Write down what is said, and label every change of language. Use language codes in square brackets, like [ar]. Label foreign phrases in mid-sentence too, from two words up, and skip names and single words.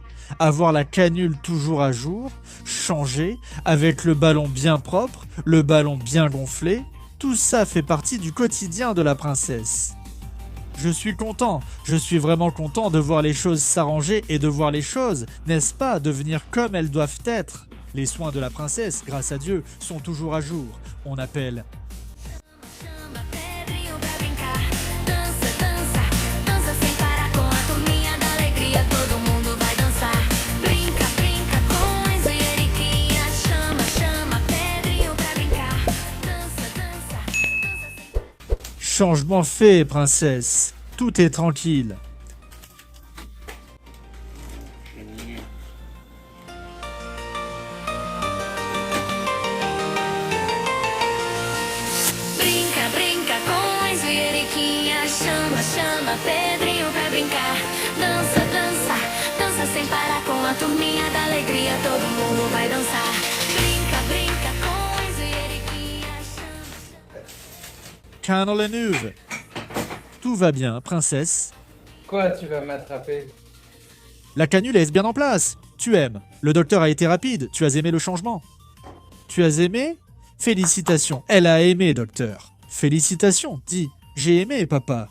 [fr] Avoir la canule toujours à jour, changée, avec le ballon bien propre, le ballon bien gonflé. Tout ça fait partie du quotidien de la princesse. Je suis content, je suis vraiment content de voir les choses s'arranger et de voir les choses, n'est-ce pas, devenir comme elles doivent être. Les soins de la princesse, grâce à Dieu, sont toujours à jour. On appelle [pt] Chama Pedrinho pra brincar. Dança, dança, dança sem parar com a turminha da alegria. Todo mundo vai dançar. Brinca, brinca com Enzo e Eriquinha. Chama, chama Pedrinho pra brincar. Dança, dança, dança sem [fr] changement fait, princesse. Tout est tranquille. [pt] Brinca, brinca com Enzo e Eriquinha. Chama, chama Pedrinho pra brincar. Dança, dança, dança sem parar com a turminha da alegria. Todo mundo vai dançar. Brinca, brinca com Enzo e Eriquinha. Chama, chama. [fr] Colonel Leneuve. Tout va bien, princesse. Quoi, tu vas m'attraper? La canule est bien en place. Tu aimes. Le docteur a été rapide. Tu as aimé le changement. Tu as aimé? Félicitations. Elle a aimé, docteur. Félicitations. Dis, j'ai aimé, papa.